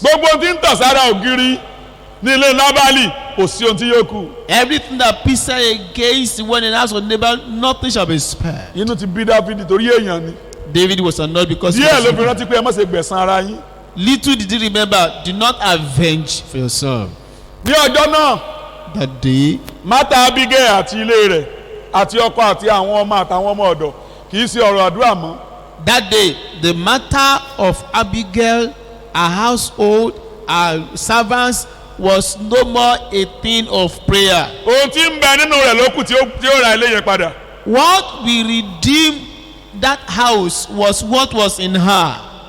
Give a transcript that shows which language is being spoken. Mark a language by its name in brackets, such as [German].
[Yoruba] Gbogbo tí ń tàn sára ògiri ní ilé Lábàlì kò sí ohun tí yóò kù. [English] Everything that pissed against the one in the house of neighbor, nothing shall be spared. [Yoruba] Inú ti bí Dáfídì torí èèyàn ni. [English] David was annoyed because he [Yoruba] Díẹ̀ ló [English] was [Yoruba] fi rántí pé ẹ má ṣe gbẹ̀san ara yín. [English] little did he remember, do not avenge for yourself. [Yoruba] Ní ọjọ́ náà [English] That day, [Yoruba] Mátà Abigail àti ilé rẹ̀ àti ọkọ àti àwọn ọmọ àtàwọn ọmọ ọ̀dọ̀ kì í ṣe ọ̀rọ̀ àdúrà mọ́. [English] that day, the matter of Abigail, her household, her servants was no more a thing of prayer. [Yoruba] Ohun tí ń bẹ nínú rẹ̀ ló kù tí ó ra ilé yẹn padà. [English] What will redeem that house was what was in her.